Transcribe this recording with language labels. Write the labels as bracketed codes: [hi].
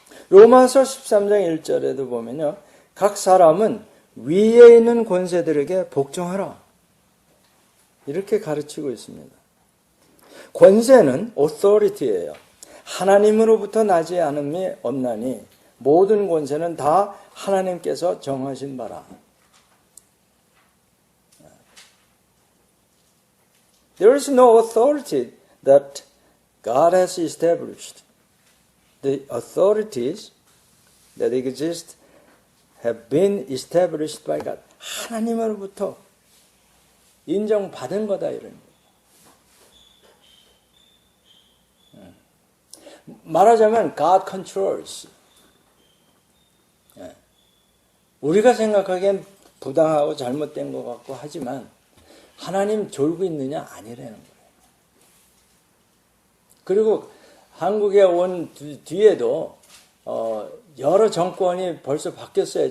[ko] 로마서 13장 1절에도 보면요, 각 사람은 위에 있는 권세들에게 복종하라, 이렇게 가르치고 있습니다. 권세는 authority예요. 하나님으로부터 나지 않음이 없나니 모든 권세는 다 하나님께서 정하신 바라. [en] There is no authority that God has established. The authorities that exist have been established by God. [ko] 하나님으로부터 인정받은 거다, 이런 거예요. 말하자면 [en] God controls. [ko] 우리가 생각하기엔 부당하고 잘못된 것 같고 하지만 하나님 졸고 있느냐? 아니라는 거예요. 그리고 한국에 온 뒤에도 여러 정권이 벌써 바뀌었어요.